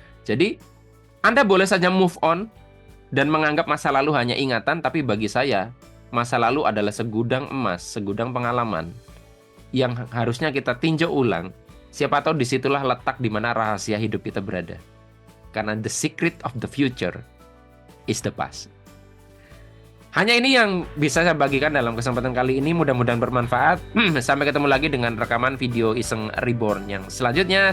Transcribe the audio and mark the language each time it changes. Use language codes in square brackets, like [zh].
[id] Jadi Anda boleh saja move on dan menganggap masa lalu hanya ingatan, tapi bagi saya masa lalu adalah segudang emas, segudang pengalaman yang harusnya kita tinjau ulang. Siapa tahu disitulah letak di mana rahasia hidup kita berada. Karena [en] the secret of the future is the past. [id] Hanya ini yang bisa saya bagikan dalam kesempatan kali ini. Mudah-mudahan bermanfaat. Sampai ketemu lagi dengan rekaman video Iseng Reborn yang selanjutnya.